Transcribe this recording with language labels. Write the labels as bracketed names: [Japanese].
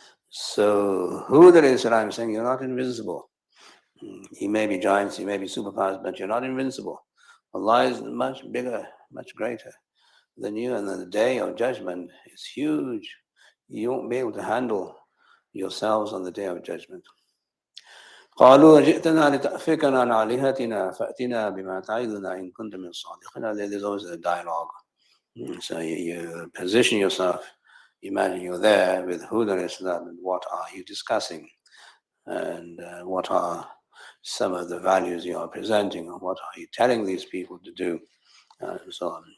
[English] So Hud alayhi salam is saying, you're not invincible. You may be giants, you may be superpowers, but you're not invincible. Allah is much bigger, much greater than you, and then the day of judgment is huge. You won't be able to handle yourselves on the day of judgment. [Arabic] قالوا جئتنا لتأفكنا عن آلهتنا فأتنا بما تعظنا إن كنت من الصادقين. [English] There's always a dialogue. So you position yourself. Imagine you're there with Hud alayhi salam, and what are you discussing? And what are some of the values you are presenting? Or what are you telling these people to do? And so on.